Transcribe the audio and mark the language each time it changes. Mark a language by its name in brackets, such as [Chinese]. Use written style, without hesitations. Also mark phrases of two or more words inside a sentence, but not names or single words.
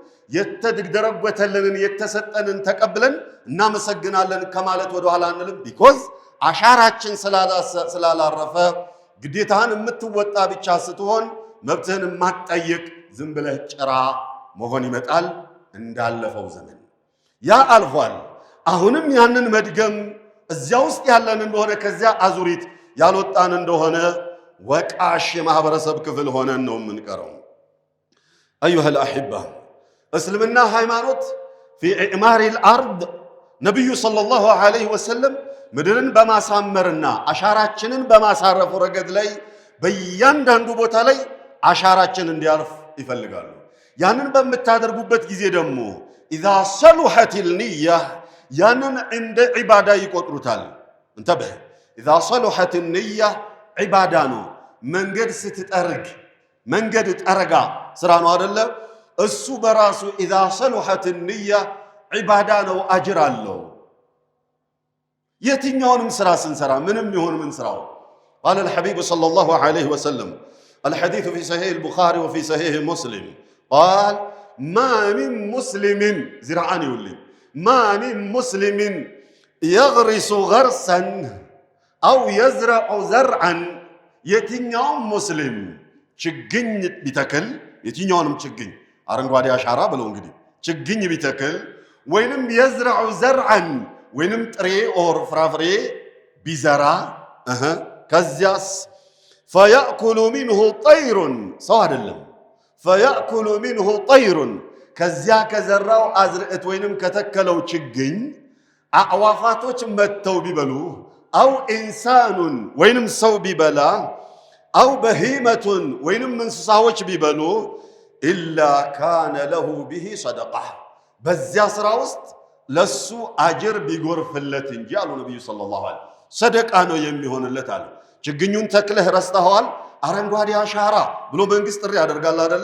[Amharic] የተደረገተልን የተሰጠንን ተቀብለን እናመሰግናለን ከማለት ወደ ኋላ አንልም ቢኮዝ አሻራችን ስላላረፈ ግዴታን የምትወጣ ብቻ ስትሆን መብትህን ማጠየቅ ዝም ብለህ ጭራ መሆን ይመጣል እንዳለፈው ዘመን ያ አልፏል አሁንም ያንን መድገም እዚያ ውስጥ ያለን እንደሆነ ከዚያ አዙሪት ያልወጣን እንደሆነ ወቃሽ የማህበረሰብ ክፍል ሆነን ነው የምንቀረው [Arabic] ايها الاحبه اسلمنا [Amharic] ሃይማኖት [Arabic] في اعمار الارض [Amharic] ነብዩ [Arabic] صلى الله عليه وسلم [Amharic] ምድርን በማሳመርና አሻራችንን በማሳረፍ ረገድ ላይ በእያንዳንዱ ቦታ ላይ አሻራችን እንዲያርፍ ይፈልጋሉ ያንን በመታደርጉበት ጊዜ ደግሞ [Arabic] اذا صلحت النيه [Amharic] ያንን እንደ ዒባዳ ይቆጥሩታል እንተበህ [Arabic] اذا صلحت النيه [Amharic] ዒባዳ ነው መንገድ ስትጠርግ መንገድ ጠረጋ ስራ ነው አይደለ? እሱ በራሱ [Arabic] إذا صلحت النية عبادة [Amharic] ነው፣ አጅር አለው። የትኛውንም ስራ ስንሰራ ምንም ይሁን ምን ስራው [Arabic] قال الحبيب صلى الله عليه وسلم الحديث في صحيح البخاري وفي صحيح مسلم قال ما من مسلم زرعان يولي ما من مسلم يغرس غرسا أو يزرع زرعا [Amharic] የትኛውም ሙስሊም ችግኝ ቢተክል የትኛውንም ችግኝ አረንጓዴ አሻራ ብለው እንግዲህ ችግኝ ቢተክል ወይንም [Arabic] يزرع زرعا [Amharic] ወይንም ጥሬ ኦር ፍራፍሬ ቢዘራ ከዚያስ [Arabic] فيأكل منه طير [Amharic] ሰው አይደለም فيأكل [Arabic] منه طير [Amharic] ከዚያ ከዘራው አዝርዕት ወይንም ከተከለው ችግኝ አዕዋፋቶች መተው ቢበሉ [Arabic] أو إنسان [Amharic] ወይንም ሰው ቢበላ [Arabic] أو بهيمة [Amharic] ወይንም እንስሳዎች ቢበሉ [Arabic] إلا كان له به صدقة [Amharic] በዚያ ስራ ውስጥ ለሱ አጅር ቢጎርፍለት እንጂ አሉ ነብዩ [Arabic] صلى الله عليه وسلم [Amharic] ሰደቃ ነው የሚሆንለት አለ። ችግኙን ተክለህ ረስተኸዋል፣ አረንጓዴ አሻራ ብሎ መንግስት ጥሪ ያደርጋል አይደለ?